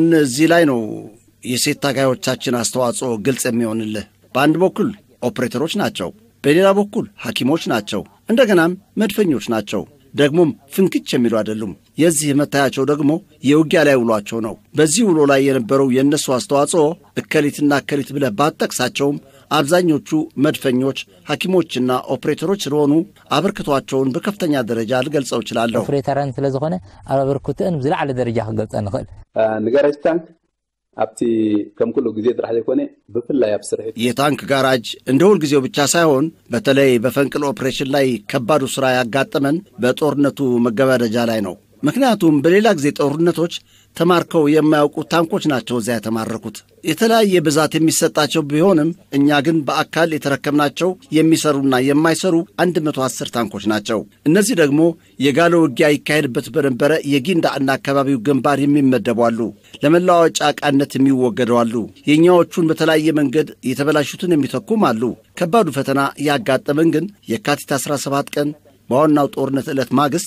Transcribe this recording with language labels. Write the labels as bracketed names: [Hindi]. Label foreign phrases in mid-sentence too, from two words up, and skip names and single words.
[Amharic] እዚህ ላይ ነው የሴት ታጋዮቻችን አስተዋጽኦ ግልጽ የሚሆንልህ። በአንድ በኩል ኦፕሬተሮች ናቸው፣ በሌላ በኩል ሐኪሞች ናቸው፣ እንደገናም መድፈኞች ናቸው። ደግሞም ፍንክች የሚሉ አይደሉም። የዚህ መታያቸው ደግሞ የውጊያ ላይ ውሏቸው ነው። በዚህ ውሎ ላይ የነበረው የነሱ አስተዋጽኦ እከሊትና እከሊት ብለህ ባጠቅሳቸውም አብዛኞቹ መድፈኞች፣ ሐኪሞችና ኦፕሬተሮች ስለሆኑ አበርክቷቸውን በከፍተኛ ደረጃ ልገልጸው እችላለሁ። [Tigrinya] ኦፕሬተርን ስለሆነ አበርክቶን ዝለዓለ ደረጃ ክገልጸ ንኽእል ንጋራጅ ታንክ አብቲ ከም ኩሉ ጊዜ ጥራሕ ዘይኮነ በፍላይ አብስርህ [Amharic] የታንክ ጋራጅ እንደ ሁል ጊዜው ብቻ ሳይሆን በተለይ በፈንቅል ኦፕሬሽን ላይ ከባዱ ሥራ ያጋጠመን በጦርነቱ መገባደጃ ላይ ነው። ምክንያቱም በሌላ ጊዜ ጦርነቶች ተማርከው የማያውቁ ታንኮች ናቸው እዚያ የተማረኩት። የተለያየ ብዛት የሚሰጣቸው ቢሆንም እኛ ግን በአካል የተረከምናቸው የሚሰሩና የማይሰሩ 110 ታንኮች ናቸው። እነዚህ ደግሞ የጋለ ውጊያ ይካሄድበት በነበረ የጊንዳና አካባቢው ግንባር የሚመደቡ አሉ። ለመለዋወጫ ዕቃነት የሚወገዱ አሉ። የኛዎቹን በተለያየ መንገድ የተበላሹትን የሚተኩም አሉ። ከባዱ ፈተና ያጋጠመን ግን የካቲት 17 ቀን በዋናው ጦርነት ዕለት ማግስት